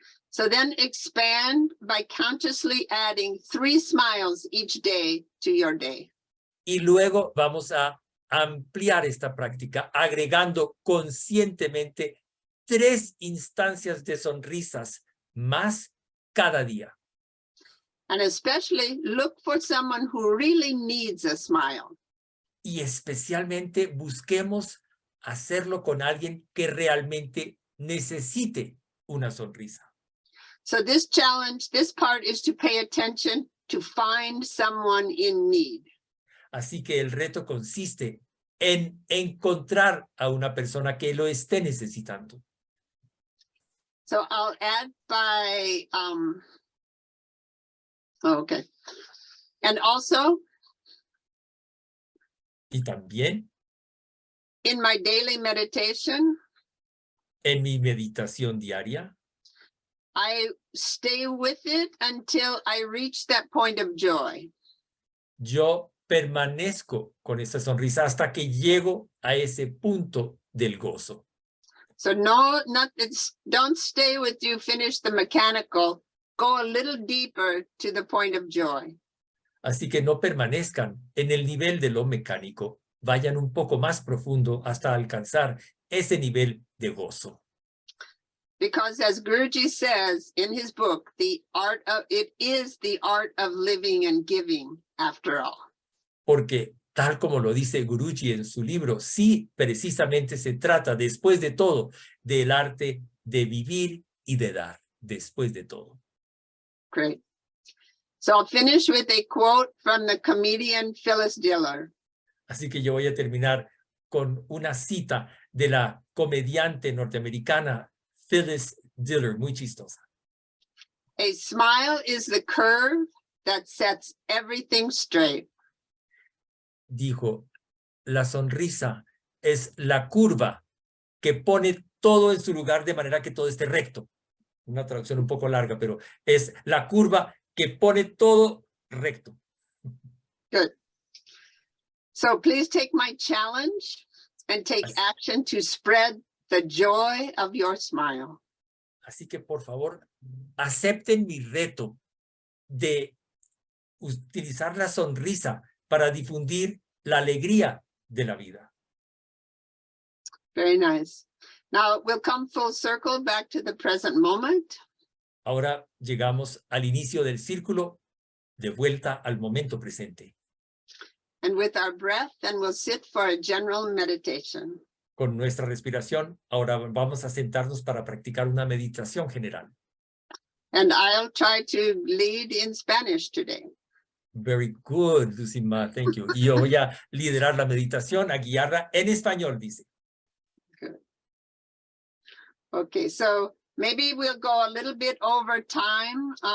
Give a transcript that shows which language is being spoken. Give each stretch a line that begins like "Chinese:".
English: So then expand by consciously adding 3 smiles each day to your day.
Spanish: Y luego vamos a ampliar esta práctica agregando conscientemente 3 instancias de sonrisas más cada día.
English: And especially look for someone who really needs a smile.
Spanish: Y especialmente busquemos hacerlo con alguien que realmente necesite una sonrisa.
English: So this challenge, this part is to pay attention to find someone in need.
Spanish: Así que el reto consiste en encontrar a una persona que lo esté necesitando.
English: So I'll add by, okay. And also
Spanish: Y también
English: in my daily meditation,
Spanish: en mi meditación diaria,
English: I stay with it until I reach that point of joy.
Spanish: yo permanezco con esa sonrisa hasta que llego a ese punto del gozo.
English: So don't stay with you, finish the mechanical, go a little deeper to the point of joy.
Spanish: Así que no permanezcan en el nivel de lo mecánico, vayan un poco más profundo hasta alcanzar ese nivel de gozo.
English: Because as Guruji says in his book, it is the art of living and giving after all.
Spanish: Porque tal como lo dice Guruji en su libro, sí, precisamente se trata, después de todo, del arte de vivir y de dar, después de todo.
English: Great. So I'll finish with a quote from the comedian Phyllis Diller.
Spanish: Así que yo voy a terminar con una cita de la comediante norteamericana Phyllis Diller, muy chistosa.
English: A smile is the curve that sets everything straight.
Spanish: Dijo, la sonrisa es la curva que pone todo en su lugar de manera que todo esté recto. Una traducción un poco larga, pero es la curva que pone todo recto.
English: Good. So please take my challenge and take action to spread the joy of your smile.
Spanish: Así que por favor, acepten mi reto de utilizar la sonrisa para difundir la alegría de la vida.
English: Very nice. Now we'll come full circle back to the present moment.
Spanish: Ahora llegamos al inicio del círculo, de vuelta al momento presente.
English: And with our breath, then we'll sit for a general meditation.
Spanish: Con nuestra respiración, ahora vamos a sentarnos para practicar una meditación general.
English: And I'll try to lead in Spanish today. Very good, Lucima, thank you.
Spanish: Y yo voy a liderar la meditación, a guiarla en español, dice.
English: Good. Okay, so maybe we'll go a little bit over time.